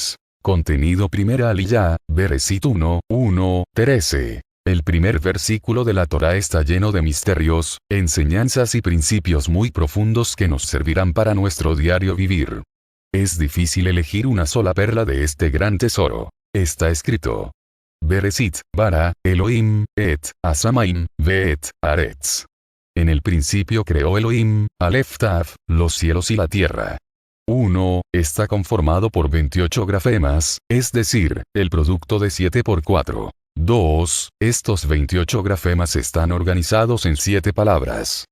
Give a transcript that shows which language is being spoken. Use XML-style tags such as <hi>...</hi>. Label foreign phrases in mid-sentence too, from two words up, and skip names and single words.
<es>Contenido Primera Aliyá, Bereshit 1:1-13. El primer versículo de la Torá está lleno de misterios, enseñanzas y principios muy profundos que nos servirán para nuestro diario vivir. Es difícil elegir una sola perla de este gran tesoro. Está escrito:</es> <he>בראשית, ברא, אלהים, את, השמים, ואת, הארץ.</he> <es>En el principio creó Elohim,</es> <he>אלף תו,</he> <es>los cielos y la tierra. 1. Está conformado por 28 grafemas, es decir, el producto de 7 por 4. 2. Estos 28 grafemas están organizados en 7 palabras.</es>